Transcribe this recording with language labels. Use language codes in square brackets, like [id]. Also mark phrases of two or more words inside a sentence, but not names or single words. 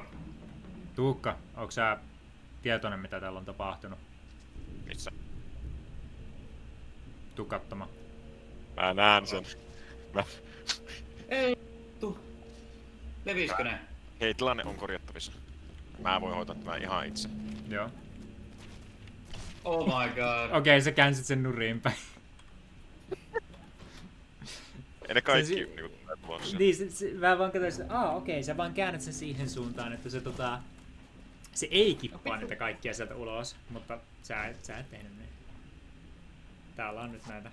[fi] Tuukka, onko sä tietoinen mitä täällä on tapahtunut? Missä? Tuu katsomaan. Mä näen sen. Ei vittu. Leviskö ne? Hei, tilanne on korjattavissa. Mä voin hoitaa tämän ihan itse. Joo. [en] Oh my god. [fi] Okei, sä käänsit sen nurin päin. Ei ne kaikki niinku tulee tuloksia. Niin, mä vaan katsoin, että okei, sä vaan käännät sen siihen suuntaan, että se ei kippaa niitä kaikkia sieltä ulos, mutta sä et tehnyt niin. Täällä on nyt näitä.